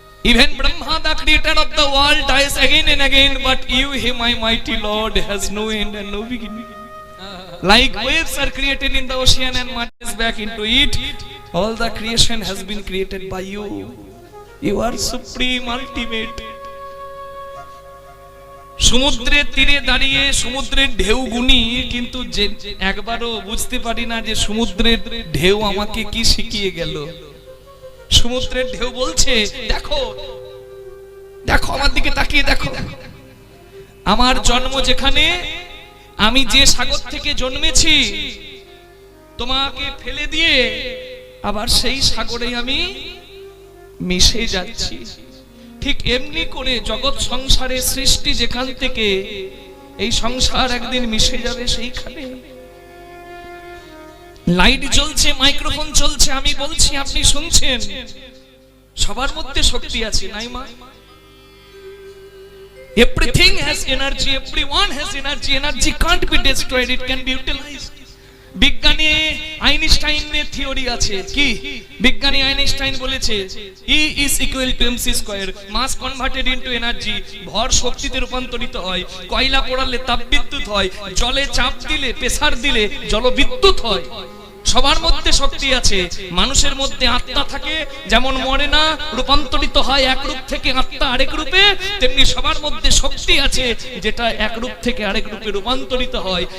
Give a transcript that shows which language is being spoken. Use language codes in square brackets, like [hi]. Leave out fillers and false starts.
[en] Even Brahma, the creator of the world, dies again and again, but you, He, my mighty Lord, has no end and no beginning. Like waves are created in the ocean and merges back into it, all the creation has been created by you. You are supreme, ultimate. [bn] সমুদ্রের তীরে দাঁড়িয়ে সমুদ্রের ঢেউ গুনি, কিন্তু যে একবারও বুঝতে পারি না যে সমুদ্রের ঢেউ আমাকে কি শিখিয়ে গেল। সমুদ্রের ঢেউ বলছে, দেখো দেখো আমার দিকে তাকিয়ে দেখো, আমার জন্ম যেখানে, আমি যে সাগর থেকে জন্মেছি, তোমাকে ফেলে দিয়ে আবার সেই সাগরে আমি মিশে যাচ্ছি। ঠিক এমনি করে জগৎ সংসারে সৃষ্টি যেখান থেকে, এই সংসার একদিন মিশে যাবে সেইখানে। লাইট জ্বলছে, মাইক্রোফোন চলছে, আমি বলছি, আপনি শুনছেন, সবার মধ্যে শক্তি আছে, নাই মা? [en] Everything has energy, everyone has energy. Energy can't be destroyed, it can be utilized. [bn] বিজ্ঞানী আইনস্টাইনের থিওরি আছে কি? বিজ্ঞানী আইনস্টাইন বলেছে [en] E is equal to mc square, mass converted into energy, [bn] ভর শক্তিতে রূপান্তরিত হয়। কয়লা পোড়ালে তাপবিদ্যুৎ হয়, জলে চাপ দিলে, প্রেসার দিলে জলবিদ্যুৎ হয়। সবার মধ্যে শক্তি আছে। মানুষের মধ্যে আত্মা থাকে, যেমন মরে না, রূপান্তরিত হয় এক রূপ থেকে আত্মা আরেক রূপে, তেমনি সবার মধ্যে শক্তি আছে যেটা এক রূপ থেকে আরেক রূপে রূপান্তরিত হয়।